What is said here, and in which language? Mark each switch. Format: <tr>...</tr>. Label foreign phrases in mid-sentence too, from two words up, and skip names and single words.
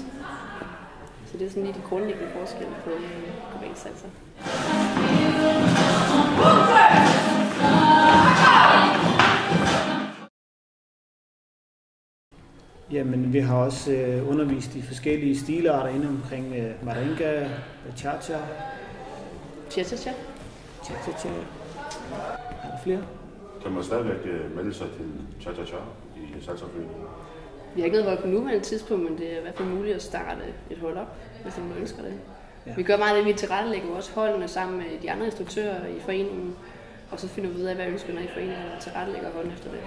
<da>Så det er sådan lige de grundlæggende forskelle på cubansk salsa. jamen, vi har også undervist i forskellige stilarter inde omkring maringa, cha-cha. Cha-cha-cha. Cha-cha-cha. Er der flere? Kan man stadigvæk melde sig til cha-cha-cha i salsaforeningen? Vi har ikke noget hold på nuværende tidspunkt, men det er i hvert fald muligt at starte et hold op, hvis man ønsker det. Ja. Vi gør meget det, vi tilrettelægger også holdene sammen med de andre instruktører i foreningen, og så finder vi ud af, hvad ønskerne er i foreningen, og tilrettelægger holdene efter det.</da>